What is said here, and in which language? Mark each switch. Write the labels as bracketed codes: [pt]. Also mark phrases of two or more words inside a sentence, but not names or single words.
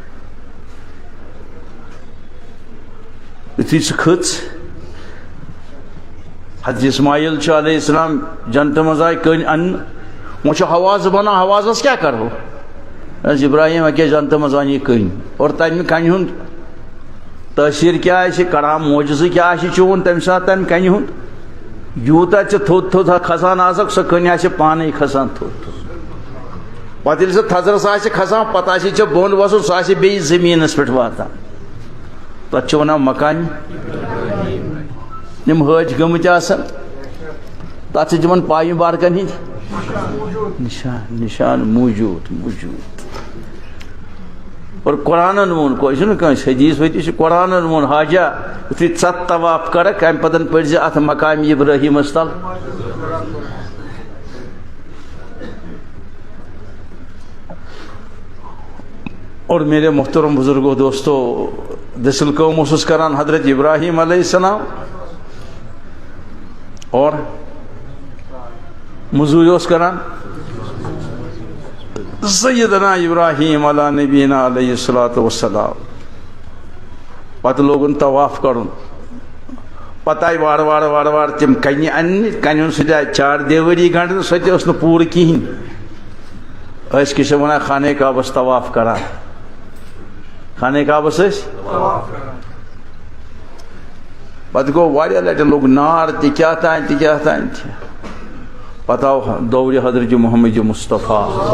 [ks] یُتھُے سُہ کھٔژ حضرت اسماعیل چھُ [ar] علیہ السلام [ks] جنتہٕ منٛز آیہِ کٔنۍ اَننہٕ وۄنۍ چھُ ہوازٕ بنان ہوازس کیٛاہ کرو ابراہیم اکے جنت مز ون یہ کن اور تمہ کنہ ہند تاثیر کیا کڑا موجزہ کیا چون تمہ سات تمہ کنہ ہند یوتہ تھوٚد تھوٚد کھسان آسک سۄ کٔنۍ آسہِ پانے کھسان تھوٚد تھوٚد پتہٕ ییٚلہِ سۄ تھزرس آسہِ کھسان پتہٕ آسہِ ژےٚ بۄن وسُن سُہ آسہِ بیٚیہِ زٔمیٖنس پٮ۪ٹھ واتان تتھ چھِ ونان مکان یِم حٲج گٔمٕتۍ آسان تتھ چھِ تِمن پایہِ بارکن ہٕنٛدۍ نشان موجود اور قرآنن وون کوئی نا کٲنٛسہِ حدیث ودیث قرآنن وون حاجہ یُتھُے ژٕ طواف کرکھ امہِ پتہٕ پٔرۍ زِ اتھ مقام ابراہیمس تل [ur] اور میرے محترم بزرگوں دوستو [ks] دسل کٲم اوسُس کران حضرت ابراہیم [ar] علیہ السلام [ks] اور موٚزوٗرۍ اوس کران سیدنا ابراہیم [ar] علیٰ نبینا علیہ الصلوۃ والسلام [ks] پتہٕ لوگُن طواف کرُن پتہٕ آیہِ وارٕ وارٕ وارٕ وارٕ تِم کنہِ اننہِ کنٮ۪ن سۭتۍ آیہِ چار دیوٲری گنڈنہٕ سۄ تہِ ٲس نہٕ پوٗرٕ کِہیٖنۍ ٲسۍ کیٛاہ چھِ ونان خانہ کعبس طواف کران خانہ کعبس ٲسۍ پتہٕ گوٚو واریاہ لٹہِ لوٚگ نار تہِ کیٛاہ تام پتہٕ آو دورِ حضرت محمد مصطفیٰ